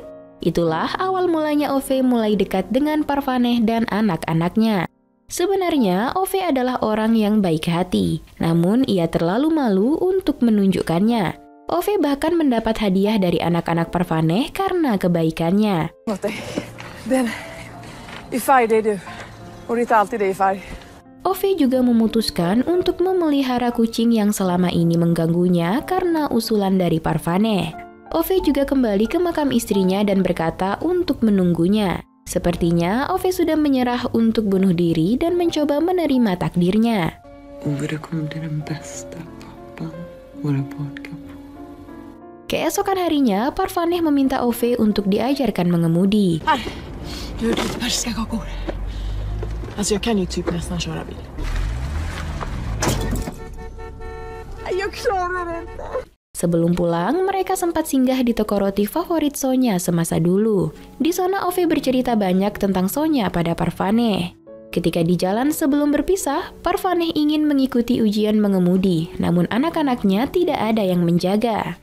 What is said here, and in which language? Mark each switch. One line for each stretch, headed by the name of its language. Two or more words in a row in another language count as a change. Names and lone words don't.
Indonesian: Itulah awal mulanya Ove mulai dekat dengan Parvaneh dan anak-anaknya. Sebenarnya Ove adalah orang yang baik hati, namun ia terlalu malu untuk menunjukkannya. Ove bahkan mendapat hadiah dari anak-anak Parvaneh karena kebaikannya.
Swedish: Den i färg, det är du. Och det är inte alltid det i färg.
Indonesian: Ove juga memutuskan untuk memelihara kucing yang selama ini mengganggunya karena usulan dari Parvaneh. Ove juga kembali ke makam istrinya dan berkata untuk menunggunya. Sepertinya Ove sudah menyerah untuk bunuh diri dan mencoba menerima takdirnya.
Swedish: Ove, det kommer bli den bästa pappan våra barn kan få.
Indonesian: Keesokan harinya, Parvaneh meminta Ove untuk diajarkan mengemudi.
Swedish: Här, du har lite persiska kakor. Alltså jag kan ju typ nästan köra bil. Jag klarar det inte.
Indonesian: Sebelum pulang, mereka sempat singgah di toko roti favorit Sonya semasa dulu. Di sana Ove bercerita banyak tentang Sonya pada Parvaneh. Ketika di jalan sebelum berpisah, Parvaneh ingin mengikuti ujian mengemudi, namun anak-anaknya tidak ada yang menjaga.